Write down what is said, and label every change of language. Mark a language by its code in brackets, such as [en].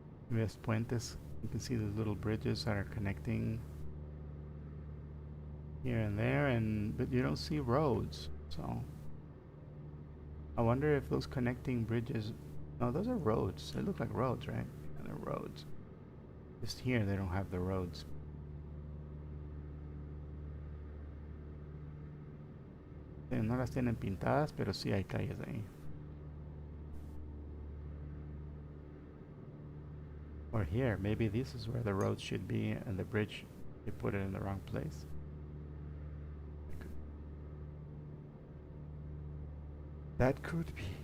[en] There's puentes. You can see those little bridges that are connecting here and there, but you don't see roads. So I wonder if those connecting bridges. No, those are roads. They look like roads, right? Yeah, they're roads. Just here, they don't have the roads. [es] No las tienen pintadas, pero sí hay calles ahí. [en] Or here, maybe this is where the road should be, and the bridge, you put it in the wrong place. That could be.